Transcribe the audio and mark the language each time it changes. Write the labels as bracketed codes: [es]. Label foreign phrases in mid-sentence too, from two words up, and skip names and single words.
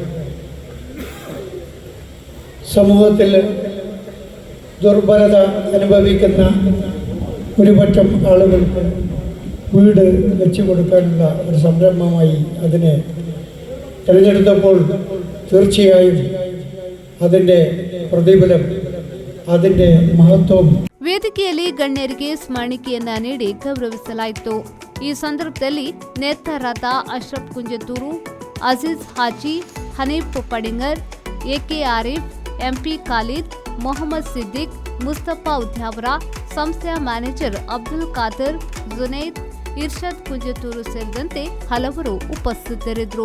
[ml] സമൂഹത്തിൽ ദുർബലത അനുഭവിക്കുന്ന ഒരുപറ്റം ആളുകൾക്ക് വീട് വെച്ചു കൊടുക്കാനുള്ള ഒരു സംരംഭമായി അതിനെ തിരഞ്ഞെടുത്തപ്പോൾ തീർച്ചയായും അതിൻ്റെ പ്രതിഫലം, അതിൻ്റെ മഹത്വം [kn] ವೇದಿಕೆಯಲ್ಲಿ ಗಣ್ಯರಿಗೆ ಸ್ಮರಣಿಕೆಯನ್ನ ನೀಡಿ ಗೌರವಿಸಲಾಯಿತು. ಈ ಸಂದರ್ಭದಲ್ಲಿ ನೇತಾರರಾದ ಅಶ್ರಫ್ ಕುಂಜತೂರು, ಅಜೀಜ್ ಹಾಜಿ, ಹನೀಫ್ ಪಡಿಂಗರ್, ಎಕೆ ಆರಿಫ್, ಎಂಪಿ ಖಾಲಿದ್, ಮೊಹಮ್ಮದ್ ಸಿದ್ದಿಕ್, ಮುಸ್ತಫಾ ಉದ್ಯಾವರ, ಸಂಸ್ಥೆಯ ಮ್ಯಾನೇಜರ್ ಅಬ್ದುಲ್ ಖಾದರ್, ಜುನೈದ್, ಇರ್ಷಾದ್ ಕುಂಜತೂರು ಸೇರಿದಂತೆ ಹಲವರು ಉಪಸ್ಥಿತರಿದ್ದರು.